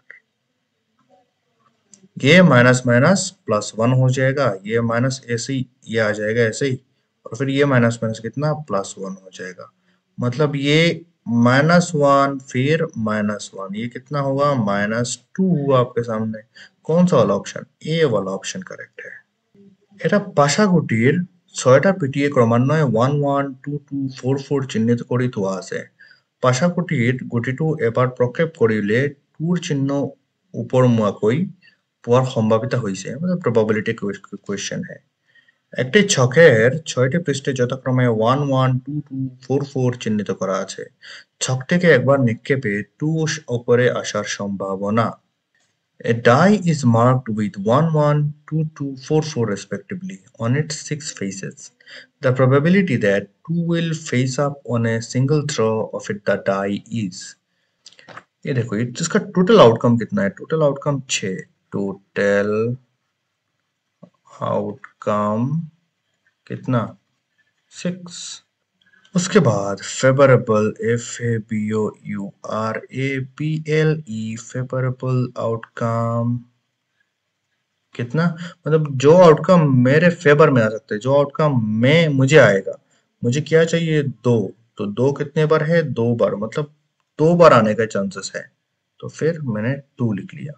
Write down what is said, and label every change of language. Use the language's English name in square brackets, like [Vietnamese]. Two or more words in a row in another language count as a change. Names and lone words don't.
[Hindi] ये [English] minus minus [Hindi] +1 हो जाएगा, ये माइनस ऐसे ही ये आ जाएगा ऐसे ही, और फिर ये [English] minus minus [Hindi] कितना +1 हो जाएगा, मतलब ये -1 फिर -1, ये कितना होगा -2 हुआ आपके सामने। कौन सा वाला ऑप्शन, ए वाला ऑप्शन करेक्ट है। [Assamese] এটা পাশাগুটির ৬টা পিটিয়ে ক্ৰমান্বয়ে 1 1 2 2 4 4 চিহ্নিত কৰি থোৱা আছে। পাশাগুটিত গুটিটো এবাৰ প্ৰক্ষেপ কৰিলে 2ৰ চিহ্ন ওপৰমুৱাকৈ পোৱাৰ সম্ভাৱিতা হৈছে, [English] মানে probability question है। [Bangla] একটি ছকের ৬টি পৃষ্ঠে যথাক্রমে 1 1 2 2 4 4 চিহ্নিত করা আছে। ছকটিকে একবার নিক্ষেপে 2 ওপরে আসার সম্ভাবনা। [English] A die is marked with 1 1 2 2 4 4 respectively on its 6 faces. The probability that 2 will face up on a single throw of it the die is, [Hindi] ये देखो इसका [English] total outcome [Hindi] कितना है, [English] total outcome [Hindi] 6, [English] total outcome [Hindi] कितना 6। उसके बाद [English] favourable FABOURABLE favourable outcome [Hindi] कितना, मतलब जो आउटकम मेरे फेवर में आ सकता है, जो आउटकम में मुझे आएगा, मुझे क्या चाहिए 2, तो 2 कितने बार है 2 बार, मतलब 2 बार आने का चांसेस है, तो फिर मैंने 2 लिख लिया।